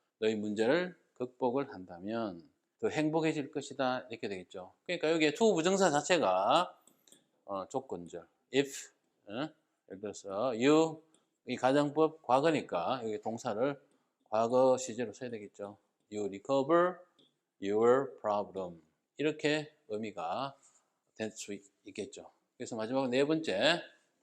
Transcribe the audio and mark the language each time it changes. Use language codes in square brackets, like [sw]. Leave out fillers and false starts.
[ko] 너희 문제를 극복을 한다면 더 행복해질 것이다. 이렇게 되겠죠. 그러니까 여기에 to 부정사 자체가 조건절. if, 예를 들어서 you, 이 가정법 과거니까 여기 동사를 과거 시제로 써야 되겠죠. [en] You recover your problem. [ko] 이렇게 의미가 될 수 있겠죠. 그래서 마지막 네 번째입니다.